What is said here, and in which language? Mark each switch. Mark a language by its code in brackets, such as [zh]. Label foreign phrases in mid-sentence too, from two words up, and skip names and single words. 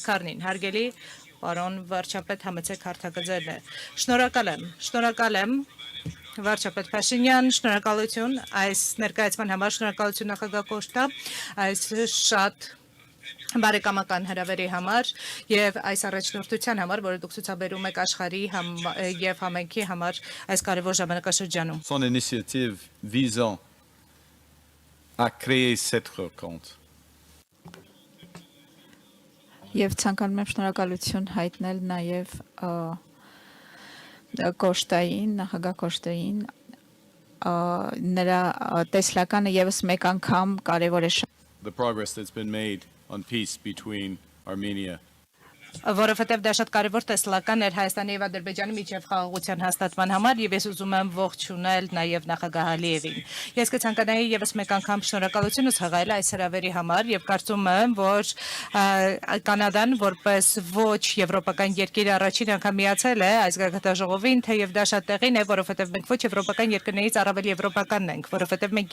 [hy] Քարնին, հարգելի պարոն վարչապետ համեցեք հարթակը ձերն է։ Շնորհակալ եմ վարչապետ Փաշինյան, շնորհակալություն այս ներկայացման համար, շնորհակալություն նախագահ Կոստա, այս շատ բարեկամական հրավերի համար եւ այս առաջնորդության համար, որը դուք ցուցաբերում եք աշխարհի եւ համայնքի համար այս կարևոր ժամանակաշրջանում։ [fr] Son initiative visant à créer cette rencontre. [hy] Եվ ցանկանում եմ շնորհակալություն հայտնել նաեւ Կոստային, նախագահ Կոստային նրա տեսլականը եւս մեկ անգամ կարևոր է [en] The progress that's been made on peace between Armenia [hy] Որովհետև դա շատ կարևոր տեսլական էր Հայաստանի եւ Ադրբեջանի միջև խաղաղության հաստատման համար եւ ես ուզում եմ ողջունել նաեւ նախագահ Ալիևին։ Ես կցանկանայի եւս մեկ անգամ շնորհակալություն ցույց այս հրավերի համար եւ կարծում եմ, որ Կանադան որպես ոչ եվրոպական երկիր առաջին անգամ միացել է այս գագաթնաժողովին, թեև դա շատ տեղին է, որովհետև մենք ոչ եվրոպական երկրներից առավել եվրոպականն ենք, որովհետև մենք